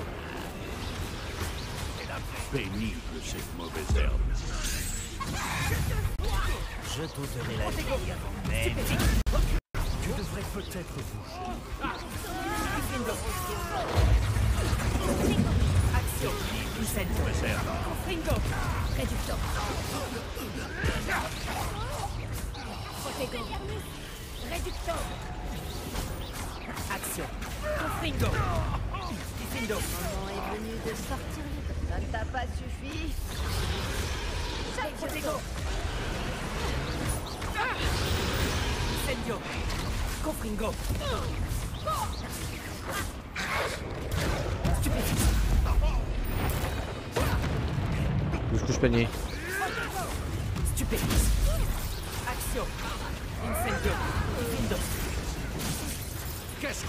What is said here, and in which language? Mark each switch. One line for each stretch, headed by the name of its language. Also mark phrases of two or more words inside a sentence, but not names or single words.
French: C'est la pénible, cette mauvaise herbe. Je t'ôterai la vie avant même. Tu devrais peut-être bouger. Diffindo. Action. Incendio. Confringo. Réducteur. Protego. Réducteur. Action. Confringo. Diffindo. Le moment est venu de sortir les dents. Ça ne t'a pas suffi? Protego. Incendio. Confringo. Stupéfiant. Couche panier. Stupéfiant. Action. Incendio. Diffindo. Qu'est-ce?